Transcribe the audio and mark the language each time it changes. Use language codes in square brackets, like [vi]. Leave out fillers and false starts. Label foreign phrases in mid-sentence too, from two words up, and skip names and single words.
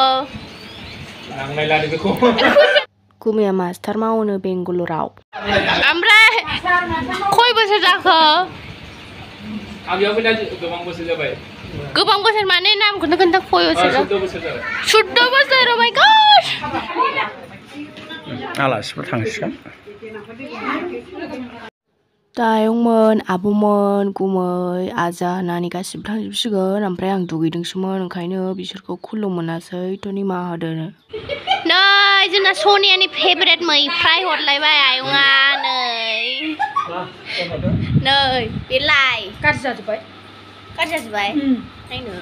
[brx] आं नायलानो बेखौ गुमैया मास्टार मावोनो बेंगलराव ओमफ्राय खय बोसोर जाखो आं बेयाव फैना गोबां बोसोर जाबाय गोबां बोसोर माने नामखौनो खोन्था खय बोसोर 14 बोसोर जाबाय 14 बोसोर [en] oh my gosh [brx] आलासिफोर थांसिगोन दायंमोन आब'मोन गुमै आजा नानि गासिबो थांजोबसिगोन ओमफ्राय आं दुगैदोंसोमोन ओंखायनो बिसोरखौ खुलुम मोनासै थ' निमाहा होदो नै जोंना सनियानि फेभरेट मैफ्राय हरलायबाय आयंआ नै बेलाय गाज्रि जाजोब्बाय नायनो